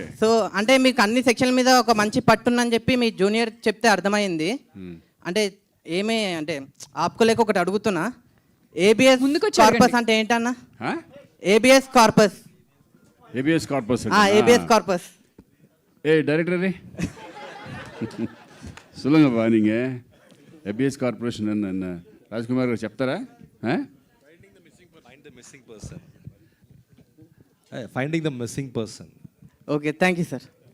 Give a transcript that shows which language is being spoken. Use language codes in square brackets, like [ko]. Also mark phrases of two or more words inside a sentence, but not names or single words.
[te] సో అంటే మీకు అన్ని సెక్షన్ల మీద ఒక మంచి పట్టుందని చెప్పి మీ జూనియర్ చెప్తే అర్థమైంది. అంటే ఏమీ అంటే ఆపుకోలేక ఒకటి అడుగుతున్నా, [la] habeas corpus [te] అంటే ఏంటన్నా? [la] habeas corpus. habeas corpus. habeas corpus. [ta] டைரக்டர் சொல்லுங்கப்பா நீங்கள் ஏபிஎஸ் கார்பரேஷன் என்ன [te] రాజ్కుమార్ గారు చెప్తారా? [en] finding the missing person. okay, thank you sir.